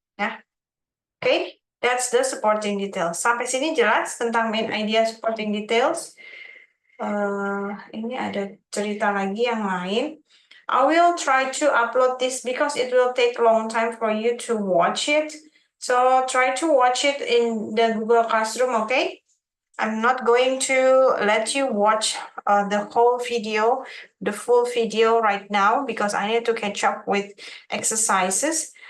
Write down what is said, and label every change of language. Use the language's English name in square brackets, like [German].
[English] Ya, okay, that's the supporting details. [Indonesian] Sampai sini jelas tentang main idea supporting details. Ini ada cerita lagi yang lain. [English] I will try to upload this because it will take long time for you to watch it. So try to watch it in the Google Classroom, okay? I'm not going to let you watch the whole video, the full video right now, because I need to catch up with exercises.